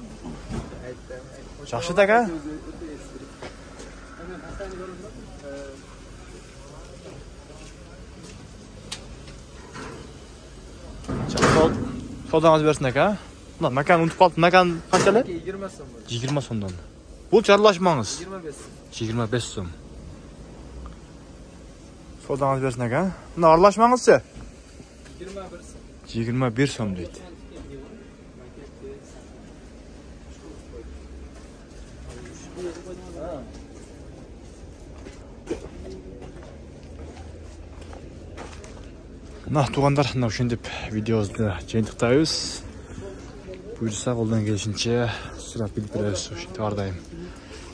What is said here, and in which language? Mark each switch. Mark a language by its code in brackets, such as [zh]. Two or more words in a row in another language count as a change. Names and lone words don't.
[uz] Yaxshi aka. Savdangiz bersin aka. Buna makan unutib qoldim. Makan qanchalar? 20 so'm. 20 so'mdan. Bu aralashmangiz? 25 so'm. 25 so'm. Savdangiz bersin aka. Buna aralashmangizchi? 21 so'm. 21 so'm deydi. [ky] Туғандар, ушинтип видеобузду жыйынтыктайбыз. Буюрса колдон келишинче сурап билип беребиз, ушинтип ар дайым.